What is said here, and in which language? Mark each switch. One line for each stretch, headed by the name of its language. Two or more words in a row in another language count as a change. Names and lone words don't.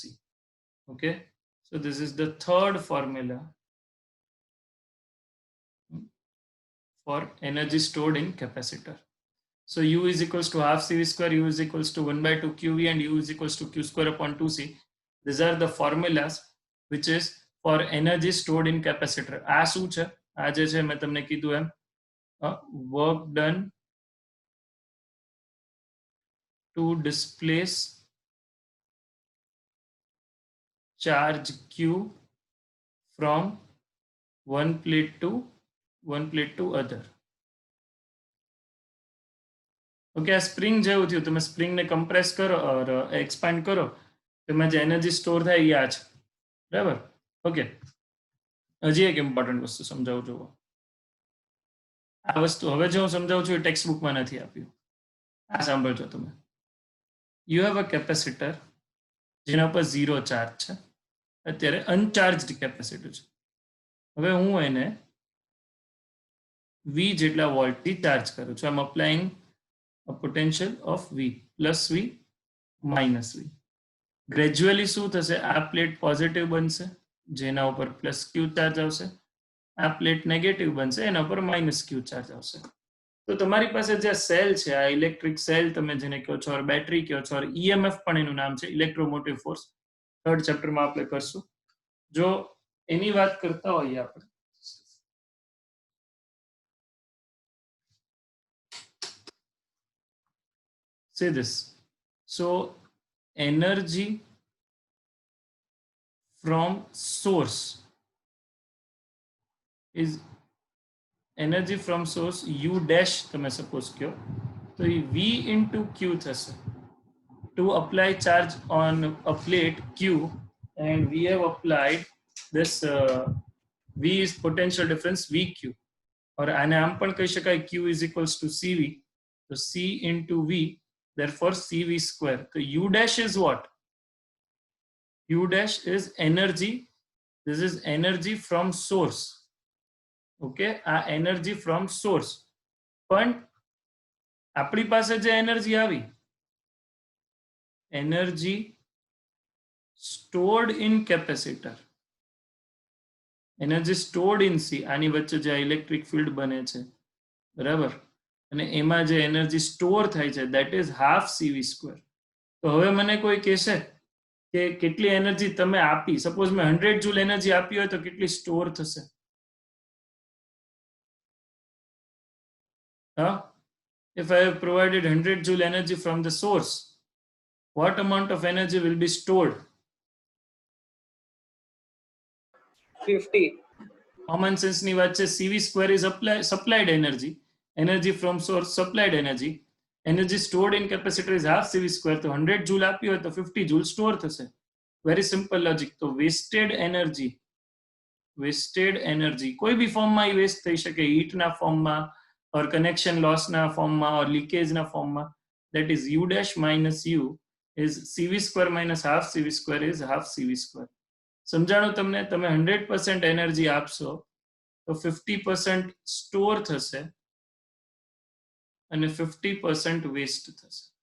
English: Okay, so this is the third formula for energy stored in capacitor. So U is equals to half CV square, U is equals to 1 by 2 QV, and U is equals to Q square upon 2C. These are the formulas which is for energy stored in capacitor.
Gujarati: આ શું છે? આ જે છે મેં તમને કીધું એમ,
English: work done to displace charge Q from one plate to other.
Gujarati: ઓકે, આ સ્પ્રિંગ જેવું થયું. તમે સ્પ્રિંગને કમ્પ્રેસ કરો ઓર એક્સપાન્ડ કરો, તેમાં જે એનર્જી સ્ટોર થાય એ આ છે. બરાબર? ઓકે, હજી એક ઇમ્પોર્ટન્ટ વસ્તુ સમજાવું જુઓ. આ વસ્તુ હવે જે હું સમજાવું છું એ ટેક્સ્ટ બુકમાં નથી આપ્યું. આ સાંભળજો તમે.
English: you have a capacitor
Gujarati: જેના પર 0 ચાર્જ છે. અત્યારે
English: uncharged capacitor
Gujarati: છે. હવે હું એને V જેટલા વોલ્ટથી ચાર્જ કરું છું.
English: I am applying a potential of V plus V minus V.
Gujarati: ગ્રેજ્યુઅલી શું થશે? આ પ્લેટ પોઝિટિવ બનશે, જેના ઉપર પ્લસ Q ચાર્જ આવશે. આ પ્લેટ નેગેટિવ બનશે, એના ઉપર માઇનસ Q ચાર્જ આવશે. તો તમારી પાસે જે સેલ છે, આ
English: electric cell
Gujarati: તમે જેને કહો છો, ઓર બેટરી કહો છો, ઓર EMF પણ એનું નામ છે,
English: electromotive force.
Gujarati: થર્ડ ચેપ્ટરમાં આપણે કરશું. જો એની વાત કરતા હોઈએ આપણે,
English: say this. So energy from source is energy from source U dash
Gujarati: તમે સપોઝ કહો તો એ
English: V into Q થશે. To apply charge on a plate Q, and we have applied this V is potential difference VQ,
Gujarati: અને આમ પણ કહી શકાય
English: Q is equals to CV, so C into V, therefore CV square. So U dash is what? U dash is energy. This is energy from source. Okay, આ energy from source.
Gujarati: પણ આપણી પાસે જે એનર્જી આવી,
English: energy stored in capacitor, energy stored in C,
Gujarati: આની વચ્ચે જે ઇલેક્ટ્રિક ફિલ્ડ બને છે, બરાબર, અને એમાં જે એનર્જી સ્ટોર થાય છે
English: that is half CV square.
Gujarati: તો હવે મને કોઈ કહેશે કે કેટલી એનર્જી તમે આપી, સપોઝ મેં 100
English: joule energy
Gujarati: આપી હોય તો કેટલી સ્ટોર થશે? હા,
English: if I have provided 100 joule energy from the source, what amount of energy will be stored? 50. Common sense
Gujarati: ની વાત છે.
English: CV square is supplied energy, energy from source supplied energy, energy stored in capacitor is half CV square.
Gujarati: તો 100 joule આપી હોય તો 50
English: joule store
Gujarati: થશે.
English: Very simple logic. તો wasted energy
Gujarati: કોઈ બી ફોર્મમાં એ વેસ્ટ થઈ શકે, હીટના ફોર્મમાં
English: or connection loss na form ma or leakage na form ma, that is U dash minus U is CV square minus half CV square is half CV square.
Gujarati: સમજાણું તમને? તમે 100% એનર્જી આપશો તો 50% સ્ટોર થશે અને 50% વેસ્ટ થશે.